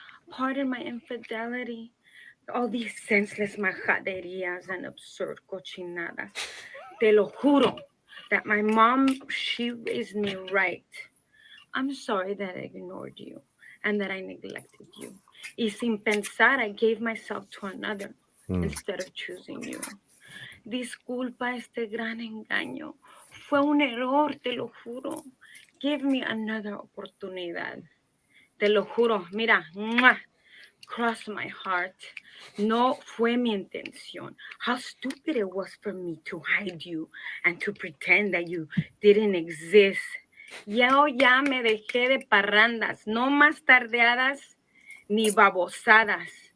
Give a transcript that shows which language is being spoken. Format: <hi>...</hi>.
<en>Pardon my infidelity. All these senseless majaderías and absurd cochinadas.</en> <es>Te lo juro</es> <en>that my mom, she raised me right. I'm sorry that I ignored you and that I neglected you.</en> <es>Y sin pensar,</es> <en>I gave myself to another instead of choosing you.</en> <es>Disculpa este gran engaño. Fue un error, te lo juro.</es> <en>Give me another oportunidad.</en> <es>Te lo juro, mira, ¡mua!</es> <en>Cross my heart.</en> <es>No fue mi intención.</es> <en>How stupid it was for me to hide you and to pretend that you didn't exist.</en> <es>Yo ya me dejé de parrandas, no más tardeadas ni babosadas.</es>